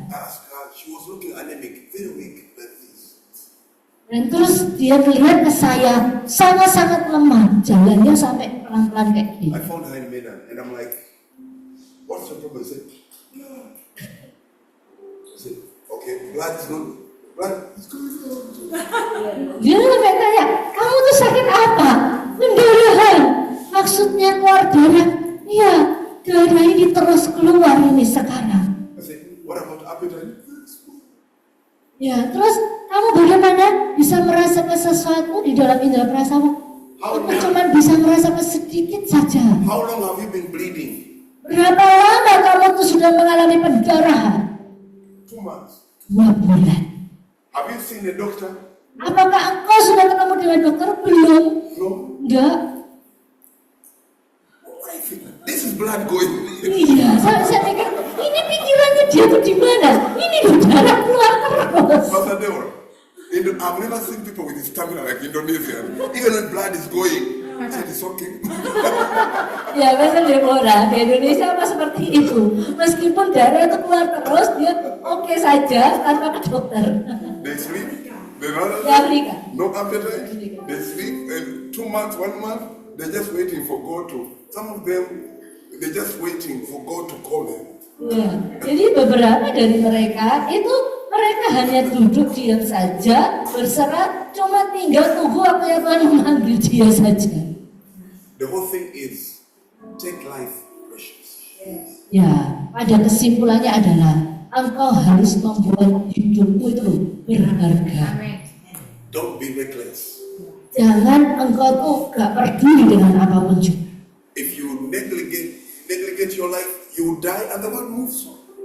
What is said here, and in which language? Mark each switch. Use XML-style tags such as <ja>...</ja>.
<en>Ask her, she was looking anemic, very weak like this.</en> <id>Dan terus dia melihat ke saya sangat-sangat lemah, jalannya sampai pelan-pelan kayak gini.</id> <en>I found her in Medan and I'm like, what's your problem? She said, blood. I said, okay, blood is going through.</en> <id>Dia sampai tanya, kamu tuh sakit apa? Pendarahan. Maksudnya keluar darah. Iya, darah ini terus keluar ini sekarang.</id> <en>I said, what about appetite?</en> <id>Ya, terus kamu bagaimana bisa merasakan sesuatu di dalam indera perasamu? Aku cuma bisa merasakan sedikit saja.</id> <en>How long have you been bleeding?</en> <id>Berapa lama kamu tuh sudah mengalami pendarahan?</id> <en>2 months.</en> <id>2 bulan.</id> <en>Have you seen the doctor?</en> <id>Apakah engkau sudah ketemu dengan dokter? Belum.</id> <en>No.</en> <id>Enggak.</id> <en>What do you think? This is blood going.</en> <id>Iya, saya pikir ini pikirannya dia tuh di mana? Ini darah keluar terus.</id> <en>Pastor Deborah, I've never seen people with stamina like Indonesian. Even when blood is going, I said it's okay.</en> <id>Ya, Pastor Deborah, di Indonesia apa seperti itu? Meskipun darah itu keluar terus, dia oke saja tanpa ke dokter.</id> <en>They sleep. They not</en> <id>Di Afrika.</id> <en>no appetite. They sleep and 2 months, 1 month, they're just waiting for God to. Some of them, they're just waiting for God to call them.</en> <id>Ya, jadi beberapa dari mereka itu mereka hanya duduk diam saja, berserah, cuma tinggal tunggu waktu yang Tuhan memanggil dia saja.</id> <en>The whole thing is take life precious.</en> <id>Ya, pada kesimpulannya adalah engkau harus membuat hidupmu itu berharga.</id> <en>Don't be reckless.</en> <id>Jangan engkau tuh gak peduli dengan apapun juga.</id> <en>If you negligent your life, you will die and the world moves on.</en>